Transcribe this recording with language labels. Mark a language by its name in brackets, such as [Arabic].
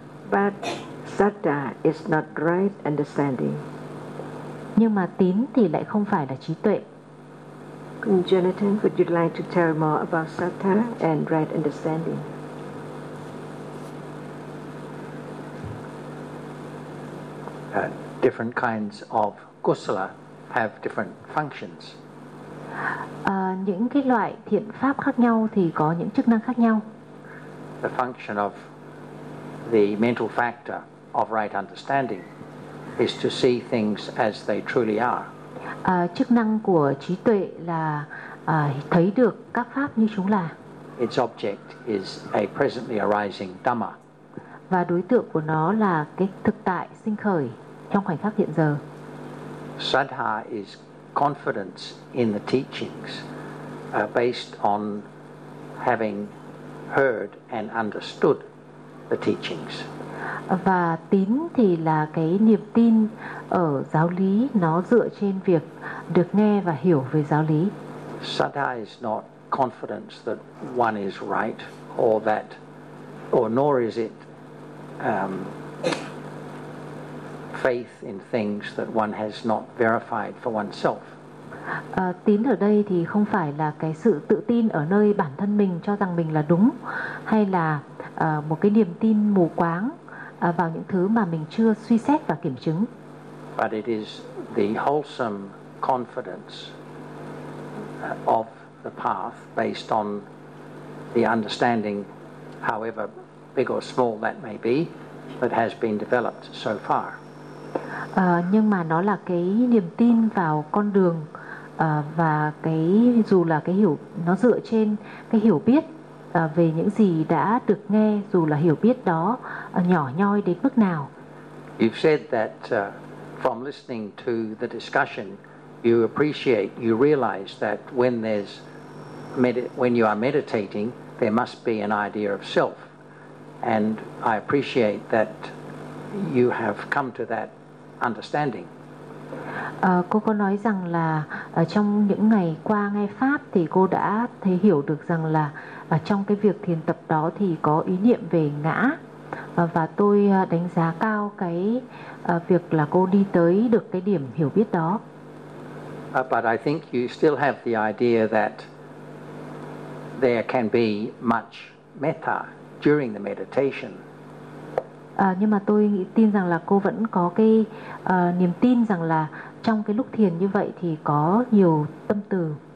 [English] But satta is not right understanding. [Vietnamese] Nhưng mà tín thì lại không phải là trí tuệ. [English] Jonathan, would you like to tell more about satta and right understanding? Different kinds of kusala have different functions. [Vietnamese] Những cái loại thiện pháp khác nhau thì có những chức năng khác nhau. [English] The function of the mental factor of right understanding is to see things as they truly are. [Vietnamese] Chức năng của trí tuệ là thấy được các pháp như chúng là. [English] Its object is a presently arising dhamma. [Vietnamese] Và đối tượng của nó là cái thực tại sinh khởi trong khoảnh khắc hiện giờ. [English] Saddha is confidence in the teachings based on having heard and understood the teachings. [Vietnamese] Và tín thì là cái niềm tin ở giáo lý, nó dựa trên việc được nghe và hiểu về giáo lý. [English] Saddha is not confidence that one is right or that, or nor is it faith in things that one has not verified for oneself. [Vietnamese] Tín ở đây thì không phải là cái sự tự tin ở nơi bản thân mình cho rằng mình là đúng, hay là một cái niềm tin mù quáng vào những thứ mà mình chưa suy xét và kiểm chứng. [English] But it is the wholesome confidence of the path based on the understanding, however big or small that may be, that has been developed so far. [Vietnamese] Nhưng mà nó là cái niềm tin vào con đường và cái dù là cái hiểu, nó dựa trên cái hiểu biết về những gì đã được nghe, dù là hiểu biết đó nhỏ nhoi đến mức nào. [English] You've said that from listening to the discussion, you appreciate, you realize that when there's when you are meditating, there must be an idea of self, and I appreciate that you have come to that understanding. [Vietnamese] Cô có nói rằng là trong những ngày qua nghe pháp thì cô đã thấy hiểu được rằng là trong cái việc thiền tập đó thì có ý niệm về ngã, và tôi đánh giá cao cái việc là cô đi tới được cái điểm hiểu biết đó. [English] But I think you still have the idea that there can be much metta during the meditation. [Vietnamese] Nhưng mà tôi tin rằng là cô vẫn có cái niềm tin rằng là trong cái lúc thiền như vậy thì có nhiều tâm từ.